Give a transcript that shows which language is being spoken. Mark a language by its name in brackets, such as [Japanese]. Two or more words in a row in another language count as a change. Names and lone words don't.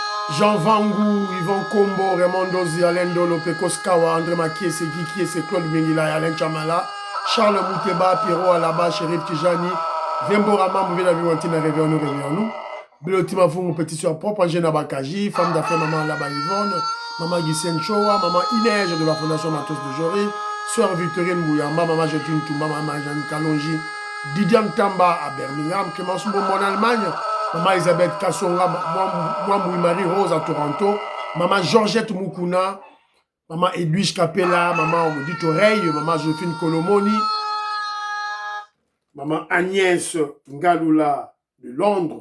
[French] Jean Vangou, Yvon Kombo, Raymond Dozi, Alain Dolo, Pekos Kawa, André Makiese, Guy Claude Bengila, Alain Chamala, Charles Mouteba, Pierrot Alaba, Chérif Tijani, Vembo Rama, Mouvela Viwantina, Réveillon-nous. Bilotima Fungu, Petit Soeur Propre, Angène Abakaji, femme d'affaires, Maman Alaba Yvonne, Maman Guissène Chowa, Maman Inège de la Fondation Matos de Jory, Sœur Victorine Bouyamba, Maman Jetune Touma, Maman Jeanne Kalonji, Didiam Tamba à Birmingham, Clémence Mbombo en Allemagne, Maman Elisabeth Kassonga, moi Marie Rose à Toronto, Maman Georgette Mukuna, Maman Edwige Capella, Maman Audit Oreille, Maman Josephine Colomoni, Maman Agnès Ngaloula de Londres.